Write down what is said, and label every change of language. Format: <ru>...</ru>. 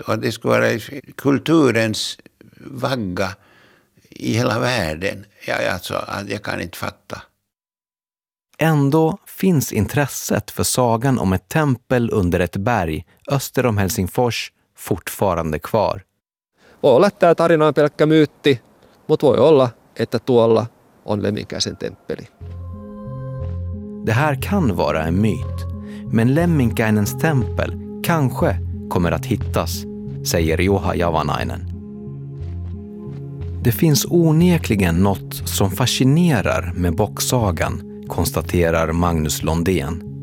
<sv>Och det skulle vara kulturens vagga i hela världen. Jag kan inte fatta. Ändå finns intresset för sagan om ett tempel under ett berg öster om Helsingfors fortfarande kvar.</sv> <fi>Voi olla, että tämä tarina on pelkkä myytti, mutta voi olla, että tuolla on Lemminkäisen temppeli.</fi> <sv>Det här kan vara en myt, men Lemminkäinens tempel kanske kommer att hittas, säger Juha Javanainen. Det finns onekligen något som fascinerar med bocksagan, konstaterar Magnus Londén.</sv>